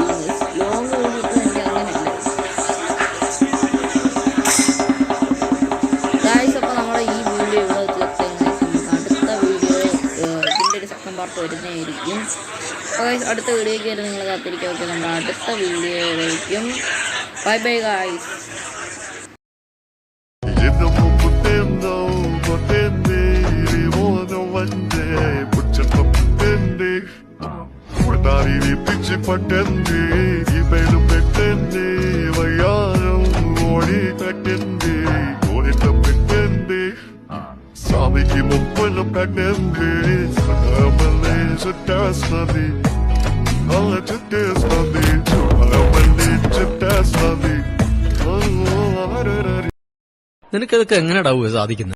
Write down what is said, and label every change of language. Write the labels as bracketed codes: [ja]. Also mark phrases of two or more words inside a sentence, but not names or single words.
[en] long video [ml] ഇട്ടാൽ എനിക്ക് അങ്ങനെയല്ല ഗൈസ്. അപ്പോൾ നമ്മുടെ ഈ വീഡിയോ ഇവിടെ അടുത്ത വീഡിയോ ഇതിൻ്റെ ഒരു [en] second part [ml] വരുന്നതായിരിക്കും. അടുത്ത വീഡിയോയ്ക്ക് വരെ നിങ്ങൾ കാത്തിരിക്കുക. ഓക്കെ, നമ്മുടെ അടുത്ത വീഡിയോയിലായിരിക്കും. [en] bye bye guys. [te] పట్టండి ఈ బయలు పెట్టండి వయ్యారం ఓడి పెట్టండి కోరిట పెట్టండి స్వామికి ముప్పులు పెట్టండి మళ్ళీ చుట్టేస్తుంది అలా చుట్టేస్తుంది మళ్ళీ చుట్టేస్తుంది. [ml] നിനക്കതൊക്കെ എങ്ങനെയാ സാധിക്കുന്നത്?